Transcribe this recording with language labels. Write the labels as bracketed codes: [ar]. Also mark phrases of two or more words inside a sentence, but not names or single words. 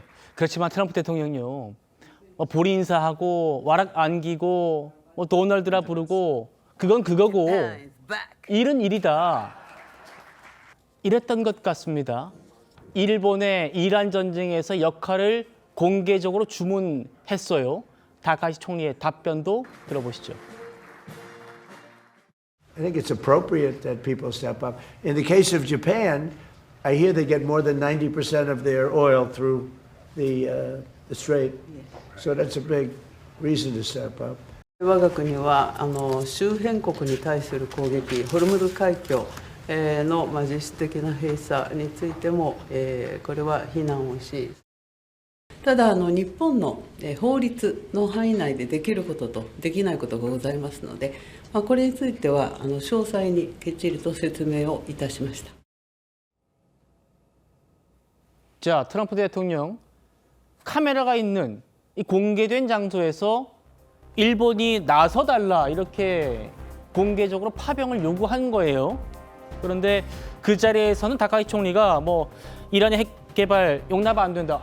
[ko] 그렇지만 트럼프 대통령요. 뭐 보리 인사하고 와락 안기고 뭐 도널드라 부르고 그건 그거고 일은 일이다. 이랬던 것 같습니다. 일본의 이란 전쟁에서 역할을 공개적으로 주문했어요. 다카이치 총리의 답변도 들어보시죠. [en] I think it's appropriate that people step up. In the case of Japan, I hear they get more than 90% of their oil through the strait. So that's a big reason to step up. [ja] 我が国は周辺国に対する攻撃、ホルムズ海峡の実質的な閉鎖についてもこれは非難をし、ただ日本の法律の範囲内でできることとできないことがございますので、これについては詳細にきっちりと説明をいたしました。 [ko] 자, 트럼프 대통령 카메라가 있는 이 공개된 장소에서 일본이 나서달라 이렇게 공개적으로 파병을 요구한 거예요. 그런데 그 자리에서는 다카이치 총리가 뭐 이란의 핵 개발 용납 안 된다.